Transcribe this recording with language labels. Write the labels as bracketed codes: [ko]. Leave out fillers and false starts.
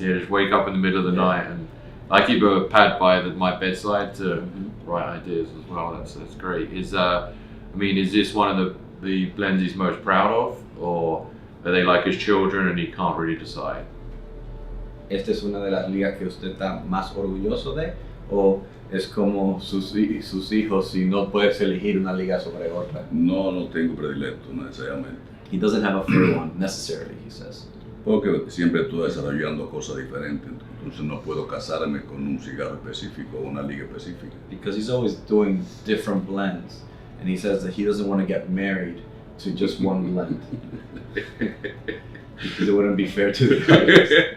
[en] Yeah, just wake up in the middle of the night, and I keep a pad by my bedside to write ideas as well. That's great. Is this one of the blends he's most proud of, or are they like his children and he can't really decide? [es] ¿Esta es una de las ligas que usted está más orgulloso de? ¿O es como sus hijos y no puedes elegir una liga sobre otra? No tengo predilecto necesariamente. [en] He doesn't have a favorite one necessarily, he says. [es] Porque siempre estoy desarrollando cosas diferentes, entonces no puedo casarme con un cigarro específico o una liga específica. [en] Because he's always doing different blends, and he says that he doesn't want to get married to just one blend. Because it wouldn't be fair to the others.